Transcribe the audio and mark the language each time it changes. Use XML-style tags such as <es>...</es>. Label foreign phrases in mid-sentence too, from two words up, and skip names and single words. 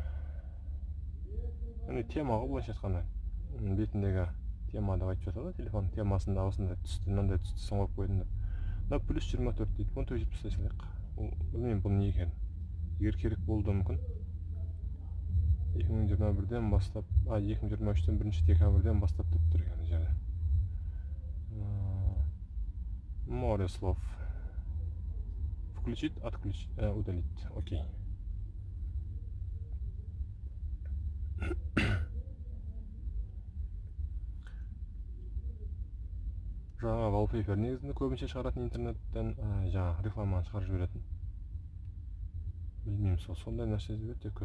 <kk>Темаға былайша айтқанда бетіндегі темада айтып жатады, телефон темасында осындай түсті, мынандай түсті қойып қойдым деп. Мына плюс 24 дейді. Оны өшіріп тастай салайық. Білмеймін бұл не екенін. Егер керек болуы мүмкін. 2021-ден бастап, 2023-тен 1 декабрьден бастап деп тұр екен жерде.</kk> <ru>Море слов. Включить, отключить, удалить. Окей.</ru> <kk>Жаңа wallpaper негізінде көбінше шығаратын интернеттен жаңа рекламаны шығарып жіберетін. Білмеймін, сондай нәрсе өте көп.</kk>